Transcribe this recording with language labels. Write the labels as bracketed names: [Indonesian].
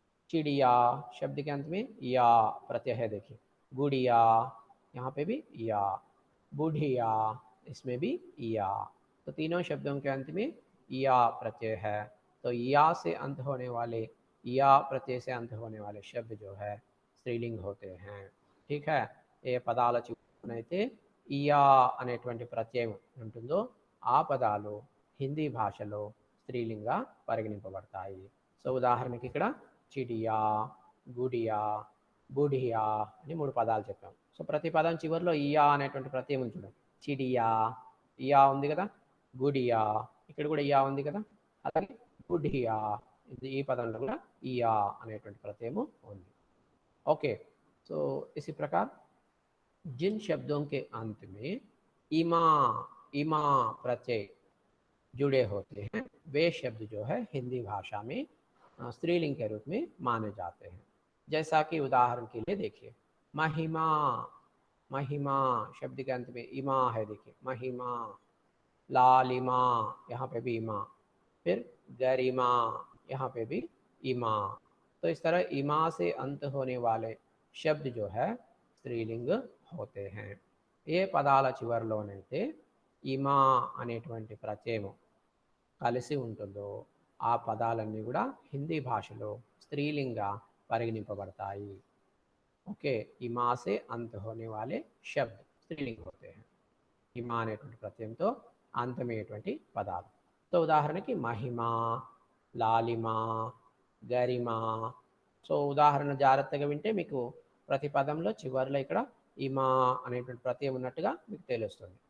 [Hindi] चिड़िया शब्द के अंत में या प्रत्यय है, देखिए। गुड़िया यहाँ पे भी या, बुढ़िया इसमें भी या। तो तीनों शब्दों के अंत में या प्रत्यय है, तो या से अंत होने वाले, या प्रत्यय से अंत होने वाले शब्द जो है स्त्रीलिंग होते हैं। ठीक है, [Telugu] ఏ పదాల చివరనైతే ఇయా అనేటువంటి ప్రత్యయం ఉంటుందో ఆ పదాలు హిందీ భాషలో స్త్రీలింగా పరిగణింపబడతాయి. సో ఉదాహరణకి ఇక్కడ చిడియా, గుడియా, బుడియా అని మూడు పదాలు చెప్పాం. సో ప్రతి పదం చివరిలో ఇయా అనేటువంటి ప్రత్యయం ఉంది చూడండి. చిడియా, ఇయా ఉంది కదా, గుడియా ఇక్కడ కూడా ఇయా ఉంది కదా, అలాగే బుడియా ఈ పదంలో కూడా ఇయా అనేటువంటి ప్రత్యయము ఉంది. [Hindi] ओके, तो इसी प्रकार जिन शब्दों के अंत में इमा इमा प्रत्यय जुड़े होते हैं वे शब्द जो है हिंदी भाषा में स्त्रीलिंग के रूप में माने जाते हैं। जैसा कि उदाहरण के लिए देखिए, महिमा, महिमा शब्द के अंत में इमा है, देखिए महिमा, लालिमा यहाँ पे भी इमा, फिर गरिमा यहाँ पे भी इमा। तो इस तरह इमा से अंत होने वाले शब्द जो है स्त्रीलिंग होते हैं. [Telugu] ఏ పదాల చివరిలోనైతే ఇమా అనేటువంటి ప్రత్యయం కలిసి ఉంటుందో ఆ పదాలన్నీ కూడా హిందీ భాషలో స్త్రీలింగా పరిగణింపబడతాయి. [Hindi] ఓకే, ఇమా से अंत होने वाले शब्द स्त्रीलिंग होते हैं. [Telugu] ఇమా అనేటువంటి ప్రత్యయంతో అంతమయ్యేటువంటి పదాలు. तो ఉదాహరణకి మహిమ, లాలిమ, గరిమ. సో ఉదాహరణ జాగ్రత్తగా వింటే మీకు ప్రతి పదంలో చివరిలో ఇక్కడ ఇమా అనేటువంటి ప్రత్యయం ఉన్నట్టుగా మీకు తెలుస్తుంది.